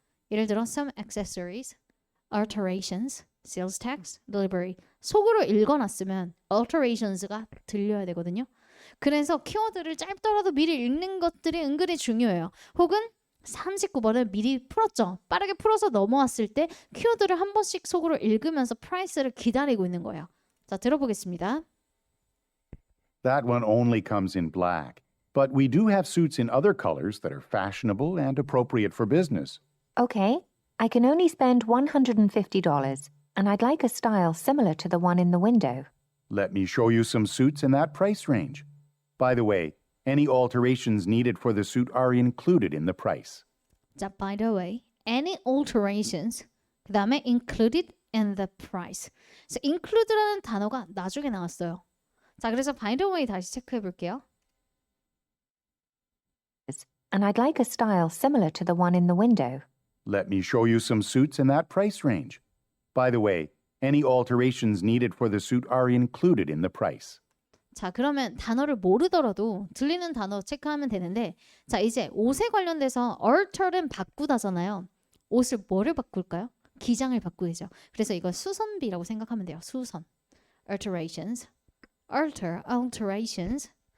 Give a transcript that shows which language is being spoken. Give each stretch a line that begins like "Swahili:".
Korean: 예를 들어 some accessories, alterations, sales tax, delivery 속으로 읽어놨으면 alterations가 들려야 되거든요. 그래서 키워드를 짧더라도 미리 읽는 것들이 은근히 중요해요. 혹은 39번을 미리 풀었죠. 빠르게 풀어서 넘어왔을 때 키워드를 한 번씩 속으로 읽으면서 프라이스를 기다리고 있는 거예요. 자, 들어보겠습니다.
English: That one only comes in black. But we do have suits in other colors that are fashionable and appropriate for business. Okay, I can only spend $150, and I'd like a style similar to the one in the window. Let me show you some suits in that price range. By the way, any alterations needed for the suit are included in the price. 자, by the way, any alterations 그 다음에 included in the price.
Korean: 그래서 include라는 단어가 나중에 나왔어요. 자, 그래서 by the way 다시 체크해 볼게요.
English: And I'd like a style similar to the one in the window. Let me show you some suits in that price range. By the way, any alterations needed for the suit are included in the price.
Korean: 자, 그러면 단어를 모르더라도 들리는 단어 체크하면 되는데 자, 이제 옷에 관련돼서 alter는 바꾸다잖아요. 옷을 뭐를 바꿀까요? 기장을 바꾸죠. 그래서 이거 수선비라고 생각하면 돼요. 수선. alterations. alterations.